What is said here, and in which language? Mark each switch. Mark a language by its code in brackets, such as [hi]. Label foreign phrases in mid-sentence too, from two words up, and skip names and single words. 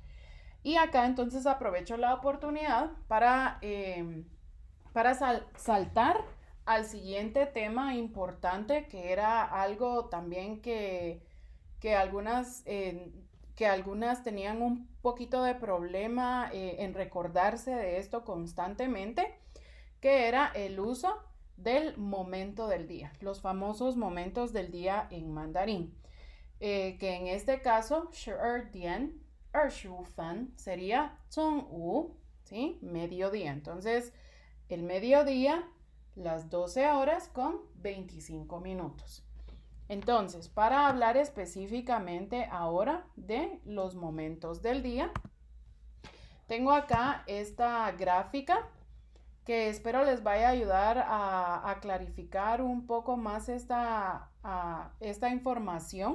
[es] Y acá entonces aprovecho la oportunidad para saltar al siguiente tema importante, que era algo también que algunas tenían un poquito de problema en recordarse de esto constantemente, que era el uso del momento del día, los famosos momentos del día en mandarín. Que en este caso, [zh] 12点, 25分, sería 中午, [es] ¿sí? Mediodía. Entonces, el mediodía, las 12 horas con 25 minutos. Entonces, para hablar específicamente ahora de los momentos del día, tengo acá esta gráfica que espero les vaya a ayudar a clarificar un poco más esta información.